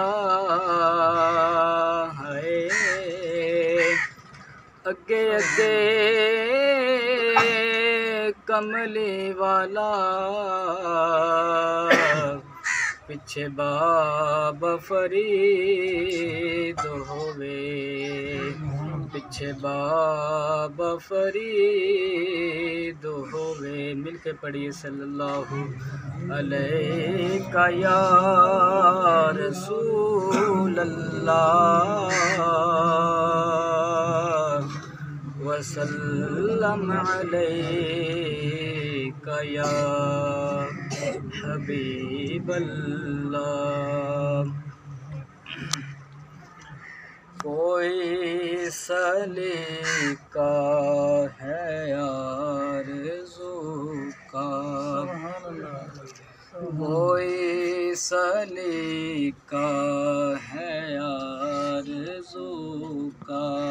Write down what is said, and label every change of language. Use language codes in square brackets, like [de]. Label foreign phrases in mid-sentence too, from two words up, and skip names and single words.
[pa] ਹੈ ਅਗੇ ਅਗੇ ਕਮਲੀ ਵਾਲਾ ਪਿਛੇ ਬਾਬਾ ਫ਼ਰੀਦ ਹੋਵੇ ਪਿਛੇ ਬਾਬਾ ਫ਼ਰੀਦ ਹੋਵੇ ਮਿਲਕੇ ਪੜ੍ਹੀਏ [ar] صلى الله عليك يا رسول الله وسلم عليك يا حبيب الله [ur] کوئی سلیقہ ہے آرزو کا کوئی سلیقہ ہے آرزو کا